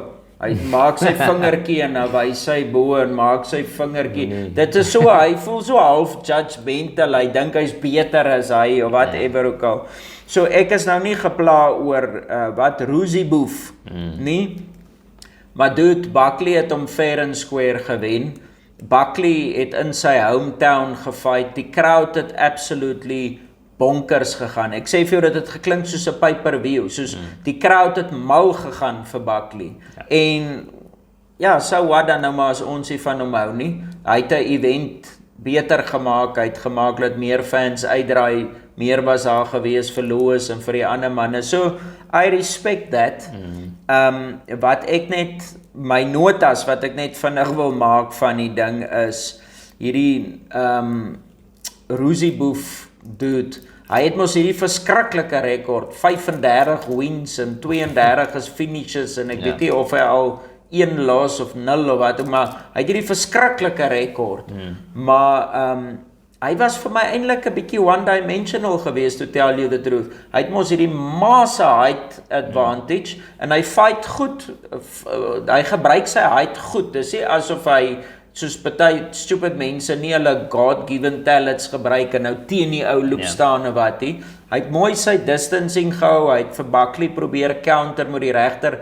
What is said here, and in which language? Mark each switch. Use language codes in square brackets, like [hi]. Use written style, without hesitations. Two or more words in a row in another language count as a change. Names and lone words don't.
[af] Hy maak sy vingertjie en dan wys sy bo en maak sy vingertjie. Dit is so, hy voel so half judgmental, hy dink hy's beter as hy of whatever ook al. So ek is nou nie gepla oor wat Ruzibov nie. Maar dude, Buckley het hom [en] fair and square [af] gewen. Buckley het in sy hometown gefight. Die crowd het [en] absolutely bonkers [af] gegaan. Ek sê vir jou dat dit geklink soos 'n pay-per-view, soos die crowd het mal gegaan vir Buckley. En ja, so wat dan nou maar as ons nie van hom hou nie. Hy het 'n event beter gemaak, hy het gemaak dat meer fans uitdraai, meer was daar gewees vir Lois en vir die ander manne. [en] So, I respect that. [af] Wat ek net, my notas wat ek net vinnig wil maak van die ding is, hierdie Roosieboef dude, hy het mos hierdie verskriklike rekord, 35 wins en 32 is finishes en ek weet nie of hy al 1 loss of 0 of wat, maar hy het hierdie verskriklike rekord. Maar hy was vir my eintlik 'n bietjie one-dimensional geweest, [en] to tell you the truth. [af] Hy het mos hierdie [en] massive height advantage [af] en hy fight goed. Hy gebruik sy height goed. Dis nie asof hy soos party stupid mense nie hulle [en] God-given talents [af] gebruik en nou teen die ou loop staan of wat nie. Hy het mooi sy distancing gehou. Hy het vir Buckley probeer counter met die regter.